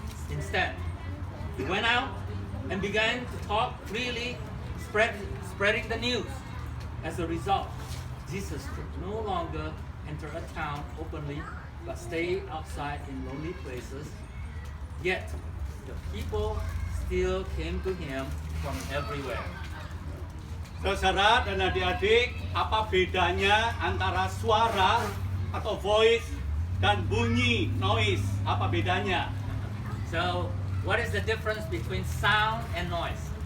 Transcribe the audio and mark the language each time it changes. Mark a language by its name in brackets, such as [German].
[English] Instead, he went out and began to talk freely, spreading the news. As a result, Jesus could no longer enter a town openly, but stay outside in lonely places. Yet, the people still came to him from everywhere. [Indonesian] Saudara dan adik-adik, apa bedanya antara suara atau voice dan bunyi, noise? Apa bedanya? [English] So, what is the difference between sound and noise?